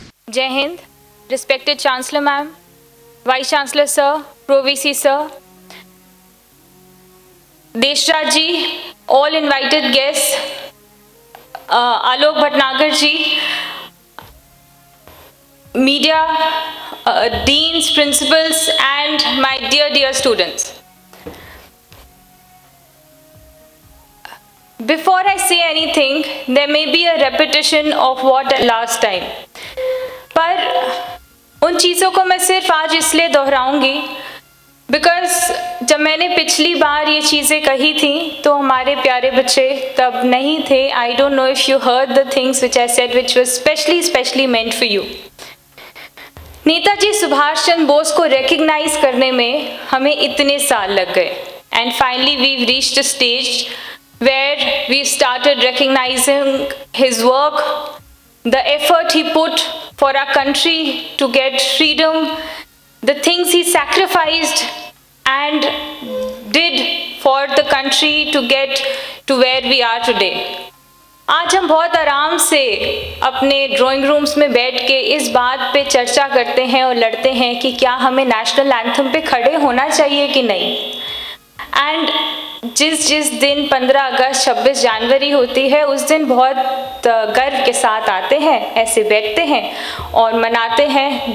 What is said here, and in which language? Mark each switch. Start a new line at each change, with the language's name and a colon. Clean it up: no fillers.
English: Jai Hind, respected Chancellor ma'am, Vice Chancellor sir, Pro VC sir, Deshraj ji, all invited guests, Alok Bhatnagar ji, media, deans, principals, and my dear students. Before I say anything, there may be a repetition of what last time.
Hindi: पर उन चीज़ों को मैं सिर्फ आज इसलिए दोहराऊंगी because जब मैंने पिछली बार ये चीज़ें कही थी तो हमारे प्यारे बच्चे तब नहीं थे.
English: I don't know if you heard the things which I said which was specially meant for you.
Hindi: Netaji Subhash Chandra Bose को रिकग्नाइज करने में हमें इतने साल लग गए
English: And finally we reached a stage where we started recognising his work, the effort he put for our country to get freedom, the things he sacrificed and did for the country to get to where we are today.
Hindi: आज हम बहुत आराम से अपने drawing rooms में बैठ के इस बात पे चर्चा करते हैं और लड़ते हैं कि क्या हमें नेशनल एंथम पे खड़े होना चाहिए कि नहीं. एंड जिस दिन 15 अगस्त 26 जनवरी होती है उस दिन बहुत गर्व के साथ आते हैं, ऐसे बैठते हैं और मनाते हैं.